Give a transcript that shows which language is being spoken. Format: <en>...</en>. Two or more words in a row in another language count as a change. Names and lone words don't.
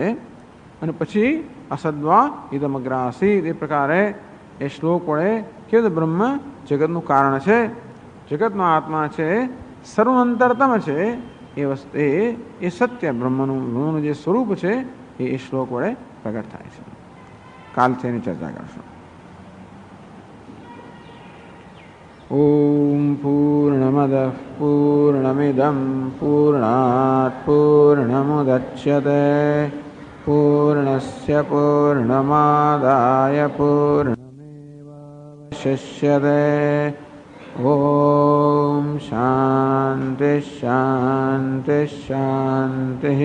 <gu>અને પછી</gu> <sa>અસદ્વા ઇદમગ્રાસી,</sa> <gu>એ પ્રકારે એ શ્લોક વડે કે બ્રહ્મ જગતનું કારણ છે, જગતનો આત્મા છે, સર્વાંતરતમ છે, એ સત્ય બ્રહ્મનું જે સ્વરૂપ છે એ શ્લોક વડે પ્રગટ થાય છે. કાલથી એની ચર્ચા કરશું.</gu> <sa>ઓમ पूर्णमदः पूर्णमिदं पूर्णात् पूर्णमुदच्यते पूर्णस्य पूर्णमादाय पूर्णमेवावशिष्यते। ॐ शान्ति शान्ति शान्तिः।</sa>